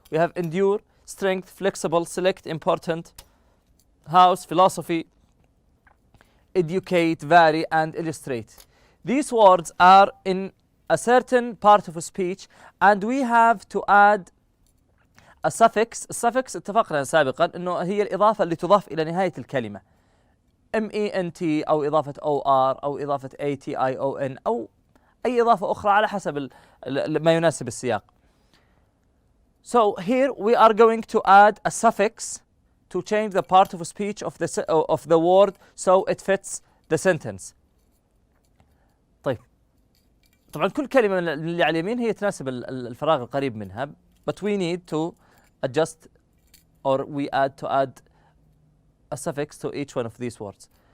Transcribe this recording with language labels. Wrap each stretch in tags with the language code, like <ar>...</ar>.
<en>We have endure, strength, flexible, select, important, house, philosophy, educate, vary, and illustrate. These words are in a certain part of a speech, and we have to add a suffix.</en> <ar>السفكس اتفقنا سابقا انه هي الاضافه اللي تضاف الى نهايه الكلمه. ment او اضافه or او اضافه ation او اي اضافه اخرى على حسب ما يناسب السياق.</ar> <en>So here we are going to add a suffix to change the part of speech of the word so it fits the sentence.</en> <ar>طيب طبعا كل كلمة من اللي على اليمين هي تناسب الفراغ القريب منها,</ar> <en>but we need to adjust or we add a suffix to each one of these words.</en>